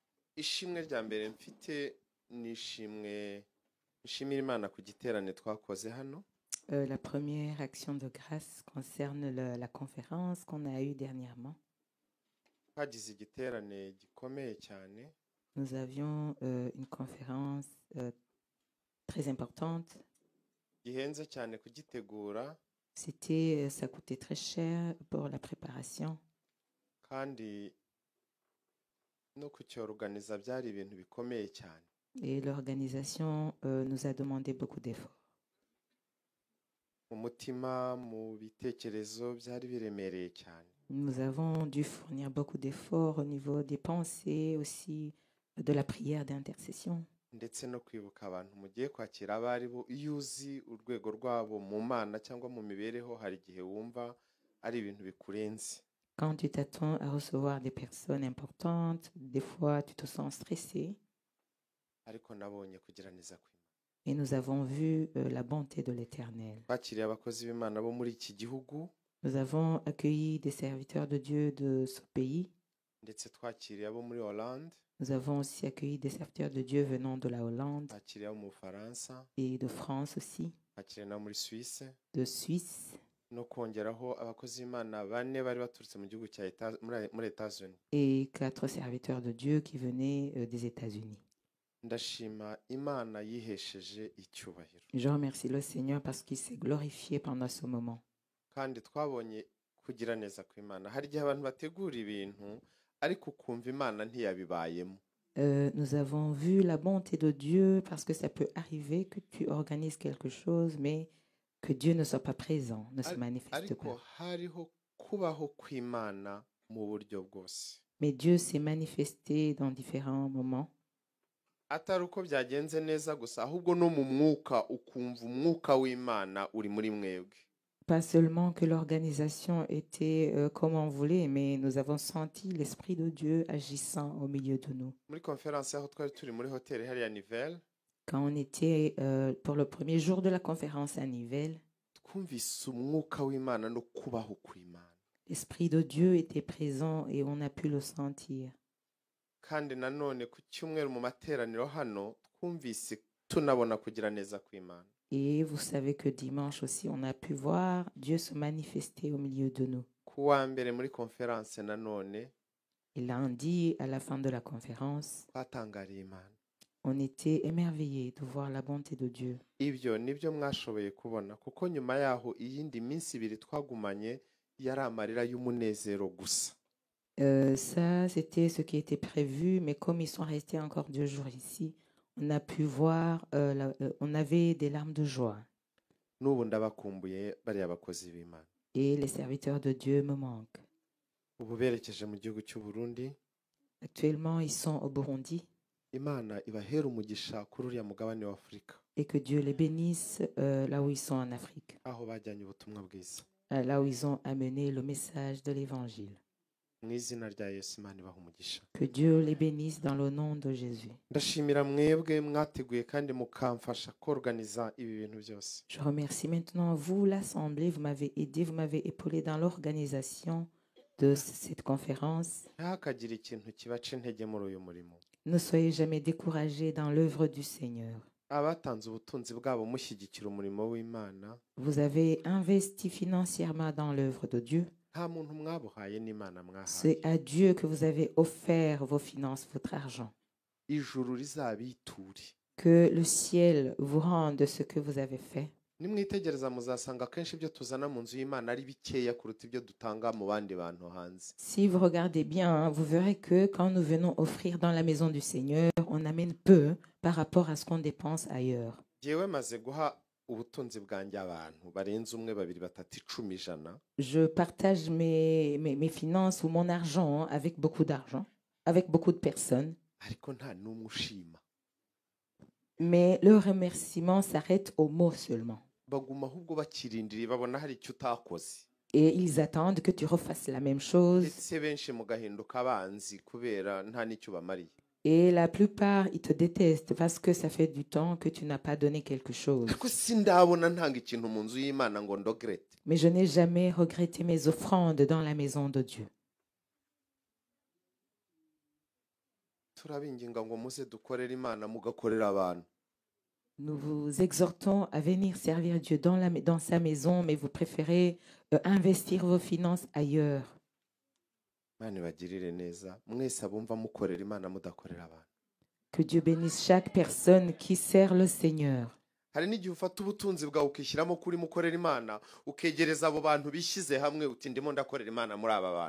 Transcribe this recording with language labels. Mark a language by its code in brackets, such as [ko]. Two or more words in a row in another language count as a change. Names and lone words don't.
[rw] ishimwe rya mbere mfite ni nshimira Imana ku giterane twakoze hano. [fr] La première action de grâce concerne la conférence qu'on a eue dernièrement. [rw] Twagize igiterane gikomeye cyane. [fr] Nous avions une conférence très importante. [rw] Gihenze cyane kugitegura. [fr] Ça coûtait très cher pour la préparation. [rw] Kandi no kucyorganiza byari ibintu bikomeye cyane. [fr] Et l'organisation nous a demandé beaucoup d'efforts. [rw] Mu mutima, mu bitekerezo byari biremereye cyane. [fr] Nous avons dû fournir beaucoup d'efforts au niveau des pensées, aussi de la prière d'intercession. [rw] Ndetse no kwibuka abantu mugiye kwakira abari bo, iyo uzi urwego rwabo mu mana cyangwa mu mibereho, hari igihe wumva ari ibintu bikurenze. [fr] Quand tu t'attends à recevoir des personnes importantes, des fois tu te sens stressé. [rw] Ariko nabonye kugira neza kw'Imana. [fr] Et nous avons vu la bonté de l'Éternel. [rw] Twakiriye abakozi b'Imana bo muri iki gihugu. [fr] Nous avons accueilli des serviteurs de Dieu de ce pays. [rw] Ndetse twakiriye abo muri Hollande. [fr] Nous avons aussi accueilli des serviteurs de Dieu venant de la Hollande [rw] Twakiriye abo mu Bufaransa. [fr] et de France aussi, [rw] Twakiriye n'abo muri Suisse. [fr] de Suisse [rw] No kongeraho abakozi b'Imana bane bari baturutse mu gihugu cya muri États-Unis. [fr] et 4 serviteurs de Dieu qui venaient des États-Unis. [rw] Ndashima Imana yihesheje icyubahiro. [fr] Je remercie le Seigneur parce qu'il s'est glorifié pendant ce moment. [rw] Kandi twabonye kugira neza kw'Imana. Hari igihe abantu bategura ibintu ariko ukumva Imana ntiyabibayemo. [fr] Nous avons vu la bonté de Dieu parce que ça peut arriver que tu organises quelque chose, mais que Dieu ne soit pas présent, ne se manifeste [rw] Ariko [fr] pas. [rw] hariho kubaho kw'Imana mu buryo bwose. [fr] Mais Dieu s'est manifesté dans différents moments. [rw] Atari uko byagenze neza gusa, ahubwo no mu mwuka ukumva umwuka w'Imana uri muri mwebwe. [fr] Pas seulement que l'organisation était comme on voulait, mais nous avons senti l'Esprit de Dieu agissant au milieu de nous. [rw] Muri konferanse aho twari turi muri hoteli hariya Nivelles, [fr] Quand on était pour le premier jour de la conférence à Nivelles, [rw] twumvise umwuka w'Imana no kubaho kw'Imana. [fr] l'Esprit de Dieu était présent et on a pu le sentir. [rw] Kandi nanone ku cyumweru mu materaniro hano twumvise tunabona kugira neza kw'Imana. [fr] Et vous savez que dimanche aussi, on a pu voir Dieu se manifester au milieu de nous. [rw] Ku wa mbere muri konferanse nanone [fr] Et lundi, à la fin de la conférence, [rw] twatangariye Imana. [fr] on était émerveillés de voir la bonté de Dieu. [rw] Ibyo nibyo mwashoboye kubona, kuko nyuma yaho iyindi minsi ibiri twagumanye yari amarira y'umunezero gusa. [fr] Ça, c'était ce qui était prévu, mais comme ils sont restés encore 2 jours ici, on a pu voir, on avait des larmes de joie. [rw] N'ubu ndabakumbuye bariya bakozi b'Imana. [fr] Et les serviteurs de Dieu me manquent. [rw] Ubu berekeje mu gihugu cy'u Burundi. [fr] Actuellement, ils sont au Burundi. [rw] Imana ibahera umugisha kuri uriya mugabane wa Afurika, [fr] Et que Dieu les bénisse là où ils sont en Afrique, [rw] aho bajyanye ubutumwa bwiza. [fr] là où ils ont amené le message de l'Évangile. [rw] Mu izina rya Yesu Imana ibaha umugisha. [fr] Que Dieu les bénisse dans le nom de Jésus. [rw] Ndashimira mwebwe mwateguye kandi mukamfasha koorganiza ibi bintu byose. [fr] Je remercie maintenant vous, l'Assemblée. Vous m'avez aidé, vous m'avez épaulé dans l'organisation de cette conférence. [rw] Ntihakagire ikintu kibaca intege muri uyu murimo. [fr] Ne soyez jamais découragés dans l'œuvre du Seigneur. [rw] Abatanze ubutunzi bwabo mushyigikira umurimo w'Imana, [fr] Vous avez investi financièrement dans l'œuvre de Dieu. [rw] nta muntu mwabuhaye n'Imana mwahaye. [fr] C'est à Dieu que vous avez offert vos finances, votre argent. [rw] Ijuru rizabiture. [fr] Que le ciel vous rende ce que vous avez fait. [rw] Nimwitegereza muzasanga akenshi ibyo tuzana mu nzu y'Imana ari bikeya kuruta ibyo dutanga mu bandi bantu hanze. [fr] Si vous regardez bien, vous verrez que quand nous venons offrir dans la maison du Seigneur, on amène peu par rapport à ce qu'on dépense ailleurs. [rw] Jyewe maze guha ubutunzi bwanjye abantu barenze umwe, babiri, batatu, 10, 100. [fr] Je partage mes finances ou mon argent avec beaucoup d'argent, avec beaucoup de personnes. [rw] Ariko nta n'umwe ushima. [fr] Mais le remerciement s'arrête aux mots seulement. [rw] Baguma ahubwo bakirindiriye babona hari icyo utakoze. [fr] Et ils attendent que tu refasses la même chose. [rw] Ndetse benshi mugahinduka abanzi kubera nta n'icyo bamariye. [fr] Et la plupart, ils te détestent parce que ça fait du temps que tu n'as pas donné quelque chose. [rw] Ariko sindabona ntanga ikintu mu nzu y'Imana ngo ndogrete. [fr] Mais je n'ai jamais regretté mes offrandes dans la maison de Dieu. [rw] turabinginga ngo muze dukorere Imana mugakorera abantu. [fr] Nous vous exhortons à venir servir Dieu dans sa maison, mais vous préférez investir vos finances ailleurs. [rw] Imana ibagirire neza mwese abumva mukorera Imana mudakorera abantu. [fr] Que Dieu bénisse chaque personne qui sert le Seigneur. [rw] Hari n'igihe ufata ubutunzi bwawe ukishyiramo kuri mukorera Imana ukegereza abo bantu bishyize hamwe uti ndimo ndakorera Imana muri aba bantu.